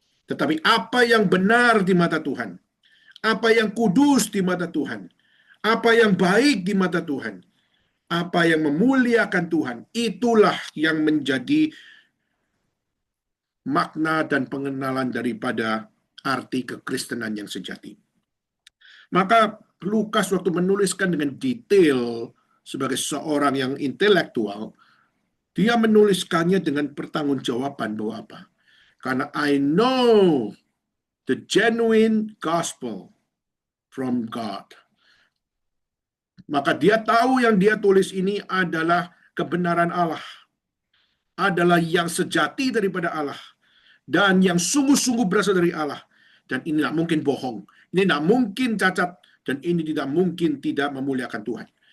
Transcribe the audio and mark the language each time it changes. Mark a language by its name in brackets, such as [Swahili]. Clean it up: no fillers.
[Indonesian] Tetapi apa yang benar di mata Tuhan, apa yang kudus di mata Tuhan, apa yang baik di mata Tuhan, apa yang memuliakan Tuhan, itulah yang menjadi makna dan pengenalan daripada arti kekristenan yang sejati. Maka Lukas waktu menuliskan dengan detail sebagai seorang yang intelektual, dia menuliskannya dengan pertanggungjawaban bahwa apa? [English] Karena I know the genuine gospel from God. [Indonesian] Maka dia tahu yang dia tulis ini adalah kebenaran Allah, adalah yang sejati daripada Allah, dan yang sungguh-sungguh berasal dari Allah. Dan ini tidak mungkin bohong, ini tidak mungkin cacat, dan ini tidak mungkin tidak memuliakan Tuhan.